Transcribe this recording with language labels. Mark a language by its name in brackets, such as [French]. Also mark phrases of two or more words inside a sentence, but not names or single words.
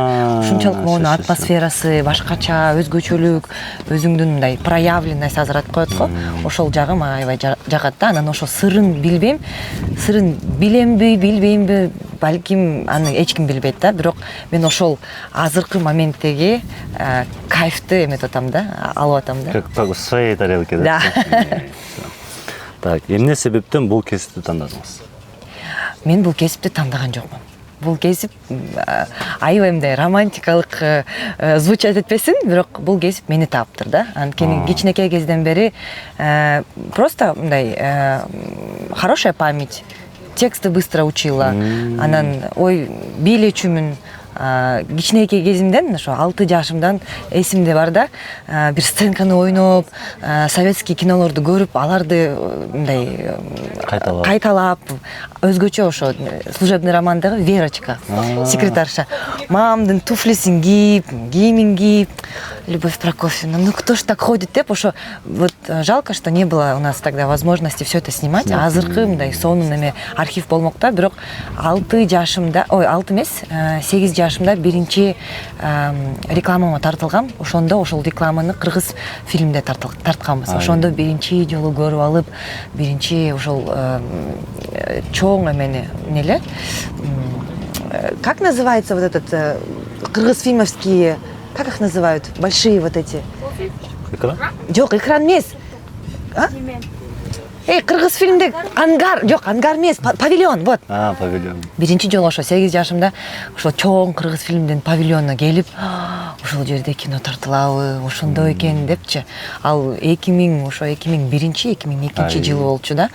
[Kyrgyz] Ушунчалык монун атмосферасы башкача, өзгөчөлүк, өзүңдүн мындай проявленность азыр айтып коет го. Ошол жагы мага аябай жагат да. Анан ошо сырын билбейм. Сырын билемби, билбеймби, балким аны эч ким билбейт да. Бирок мен ошол азыркы моменттеги кайфты эметип атам да, алып атам да. [Russian] Как в своей тарелке, да? Да. Так, [Kyrgyz] эмне себептен бул кесипти тандадыңыз? Мен бул кесипти тандаган жокмун. Бул кесип аябай мындай романтикалык звучать этпесин, бирок бул кесип мени таптыр да. Анткени кичинекей кезден бери [Russian] просто мындай хорошая память, тексты быстро учила. [Kyrgyz] Анан ой бийлечүмүн, кичинекей кезимден ошо 6 жашымдан эсимде бар да, бир сценканы ойноп, советский кинолорду көрүп, аларды мындай кайталап, өзгөчө ошо служебный романдагы Верочка, секретарша, мамамдын туфлисин кийип, кийимин кийип, [Russian] Любовь Прокофьевна, ну кто ж так ходит [Kyrgyz] деп, ошо [Russian] вот жалко, что не было у нас тогда возможности все это снимать. [Kyrgyz] Азыркы мындай сонун эме архив болмок да, бирок 6 жашымда, 6 эмес, 8 жашымда биринчи рекламама тартылгам. Ошондо ошол рекламаны кыргыз фильмде тартканбыз. Ошондо биринчи жолу көрүп алып, биринчи ошол чоң эмени неле, [Russian] как называется вот этот кыргыз фильмовские, как их называют? Большие вот эти. Экран? [Kyrgyz] Жок, экран эмес. Кыргыз фильмде ангар, жок, ангар эмес, павильон, вот. Павильон. Биринчи жолу ошо 8 жашымда ошо чоң кыргыз фильмдин павильонуна келип, ошол жерде кино тартылабы, ошондой экен депчи. Ал 2001-2002 жылы болчу да.